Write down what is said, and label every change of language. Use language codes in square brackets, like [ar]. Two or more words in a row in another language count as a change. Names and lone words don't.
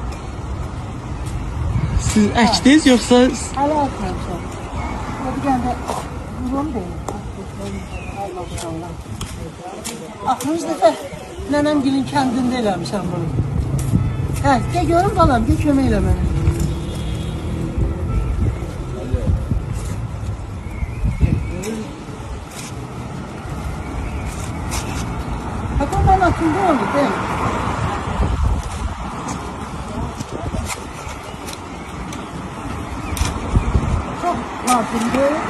[az] Siz əkdiniz yoxsa Hələ əkməmişəm. Hadi gəl də vurum deyim. Axırıncı dəfə nənəm gilin kəndində eləmişəm bunu. Hə, gəl görüm balam, gəl kömək elə mənə. [tr] Bakın ben akıllı oldu değil mi? Çok farkında.